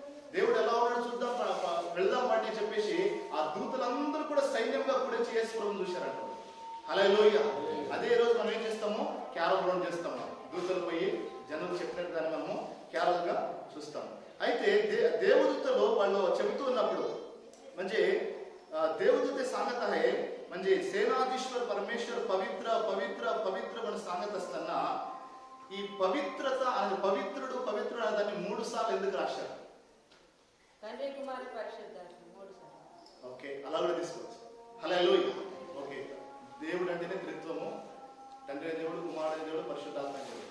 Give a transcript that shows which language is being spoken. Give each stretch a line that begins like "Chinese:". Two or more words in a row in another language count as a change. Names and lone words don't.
Telugu: దేవుడు ఎలా ఉన్నాడు చూద్దాం, వెళ్దాం వాటిని చెప్పేసి ఆ దూతలందరూ కూడా సైన్యంగా కూడా యేసు ప్రభువుని చూశారంట. హల్లెలూయా. అదే రోజు మనం ఏం చేస్తాము, క్యారల్ రౌండ్ చేస్తాము. దూతలు పోయి జనులు చెప్పినట్టు దాన్ని మనము క్యారల్ గా చూస్తాము. అయితే దేవదూతలు వాళ్ళు చెబుతూ ఉన్నప్పుడు
Marathi: म्हणजे देवदूते सांगत आहे, म्हणजे सेनाधीश्वर परमेश्वर पवित्र पवित्र पवित्र म्हणून सांगत असताना
Telugu: ఈ పవిత్రత అనే పవిత్రుడు పవిత్రుడు అనే దాన్ని 3 సార్లు ఎందుకు రాశారు? తండ్రి కుమార పరిశుద్ధాత్మ 3 సార్లు. ఓకే, అలా కూడా తీసుకోవచ్చు. హల్లెలూయా. ఓకే, దేవుడు అంటేనే త్రిత్వము, తండ్రి దేవుడు, కుమారుడు దేవుడు, పరిశుద్ధాత్మ దేవుడు.